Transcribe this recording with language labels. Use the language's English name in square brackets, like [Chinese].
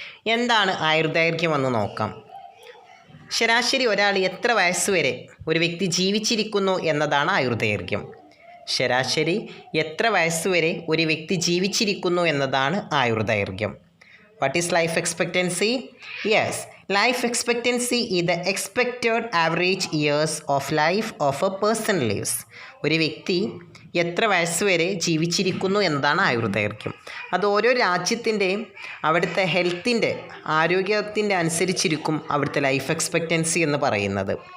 [Malayalam] എന്താണ് ആയുർദൈർഘ്യം എന്ന് നോക്കാം. ശരാശരി ഒരാൾ എത്ര വയസ്സുവരെ ഒരു വ്യക്തി ജീവിച്ചിരിക്കുന്നു എന്നതാണ് ആയുർദൈർഘ്യം. ശരാശരി എത്ര വയസ്സുവരെ ഒരു വ്യക്തി ജീവിച്ചിരിക്കുന്നു എന്നതാണ് ആയുർദൈർഘ്യം. [English] What is life expectancy? Yes, life expectancy is the expected average years of life of a person lives. [Malayalam] ഒരു വ്യക്തി എത്ര വയസ്സുവരെ ജീവിച്ചിരിക്കുന്നു എന്നതാണ് ആയുർദൈർഘ്യം. അത് ഓരോ രാജ്യത്തിൻ്റെയും അവിടുത്തെ ഹെൽത്തിൻ്റെ ആരോഗ്യത്തിൻ്റെ അനുസരിച്ചിരിക്കും അവിടുത്തെ ലൈഫ് എക്സ്പെക്റ്റൻസി എന്ന് പറയുന്നത്.